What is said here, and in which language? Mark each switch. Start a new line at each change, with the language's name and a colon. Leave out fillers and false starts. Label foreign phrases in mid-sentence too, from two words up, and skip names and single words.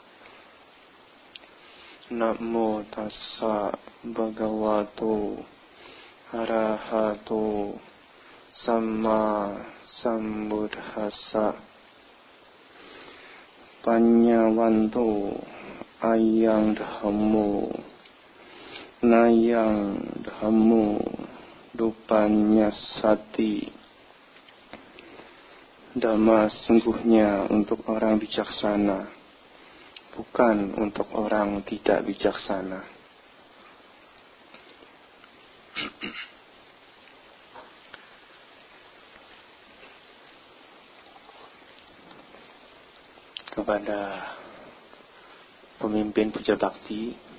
Pali: Namo tassa bhagavato arahato samma sambuddhassa. Panyawanto ayang dhammo nayang dhammo dupanyasati.
Indonesian: Dhamma sungguhnya untuk orang bijaksana, bukan untuk orang tidak bijaksana. Kepada pemimpin puja bakti,